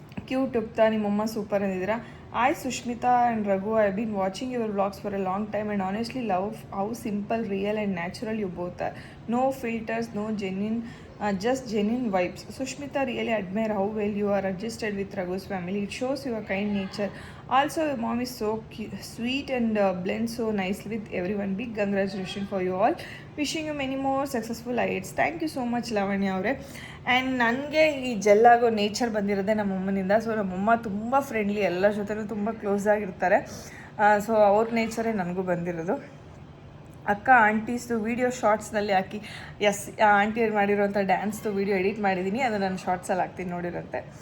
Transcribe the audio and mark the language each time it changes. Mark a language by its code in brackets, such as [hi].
[kn] Cute ಉಪ್ತಾ, ನಿಮ್ಮಮ್ಮ super ಅಂದಿದ್ದೀರಾ. [en] Hi Sushmita and Raghu, I been watching your vlogs for a long time and honestly love how simple, real and natural you both are. No filters, no just genuine vibes. Sushmita, really admire how well you are adjusted with Raghu's family. It shows your kind nature. Also, your mom is so sweet and blends so nicely with everyone. Big congratulations for you all. Wishing you many more successful heights. Thank you so much, Lavanya ಅವರೇ. [kn] And ನನಗೆ ಈ ಜೆಲ್ಲಾಗೋ nature ಬಂದಿರೋದೇ ನಮ್ಮಮ್ಮನಿಂದ. So ನಮ್ಮಮ್ಮ ತುಂಬ friendly, ಎಲ್ಲರ ಜೊತೆನೂ ತುಂಬ close ಆಗಿರ್ತಾರೆ. So ಅವ್ರ ನೇಚರೇ ನನಗೂ ಬಂದಿರೋದು. ಅಕ್ಕ, ಆಂಟೀಸ್ದು ವೀಡಿಯೋ ಶಾರ್ಟ್ಸ್ನಲ್ಲಿ ಹಾಕಿ. ಎಸ್, ಆಂಟಿ ಮಾಡಿರೋಂಥ ಡ್ಯಾನ್ಸ್ದು ವೀಡಿಯೋ ಎಡಿಟ್ ಮಾಡಿದ್ದೀನಿ, ಅದು ನಾನು ಶಾರ್ಟ್ಸಲ್ಲಿ ಹಾಕ್ತೀನಿ, ನೋಡಿರಂತೆ.